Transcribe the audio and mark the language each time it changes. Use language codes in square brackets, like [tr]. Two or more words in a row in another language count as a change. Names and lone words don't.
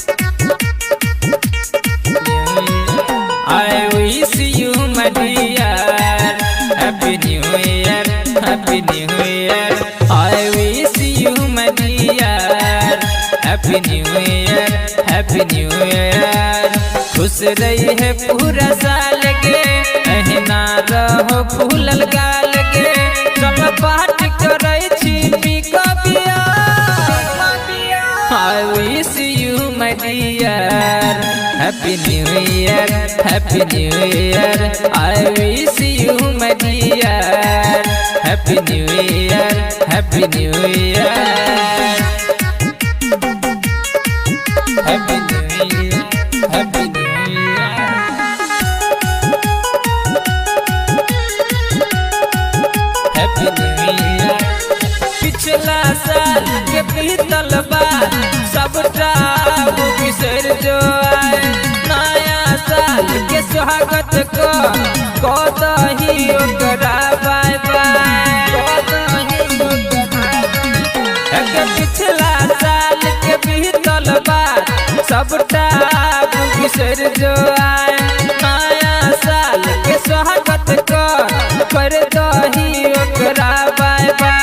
[en] New Year. I wish you, my dear, Happy New Year. Happy New Year. I wish you, my dear, Happy New Year. Happy New Year. [mai] खुश रही है पूरा साल के, अहिना रहो फूलल गाल के, सब पाठ करे छी पीका पिया। [en] I wish you, my dear, Happy New Year. Happy New Year. I wish you, my dear, Happy New Year. Happy New Year. Happy New Year. Happy New Year. Happy New Year. [mai] पिछला साल के बीतल बात सबटा वो बिसर जो आए, नया साल के स्वागत को दही ओकरा [en] bye bye. [mai] पिछला साल के बीतल बात सबटा वो बिसर जो आए, नया साल के स्वागत कर दही ओकरा [en] bye bye.